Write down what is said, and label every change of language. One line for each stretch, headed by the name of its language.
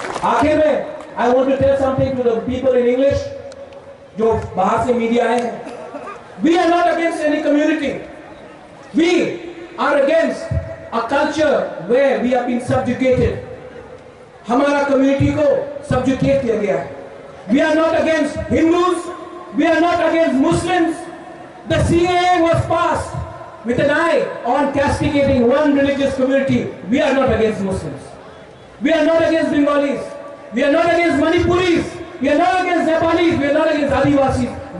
Hindi: आखिर में
English: I want to tell something to the people in English,
Hindi: जो बाहर से मीडिया आए हैं।
English: We are not against any community. We are against a culture where we have been subjugated.
Hindi: हमारा community को subjugate किया गया है।
English: We are not against Hindus. We are not against Muslims. The CAA was passed with an eye on castigating one religious community. We are not against Muslims. We are not against Bengalis. We are not against Manipuris. We are not against Nepalis. We are not against Adivasis.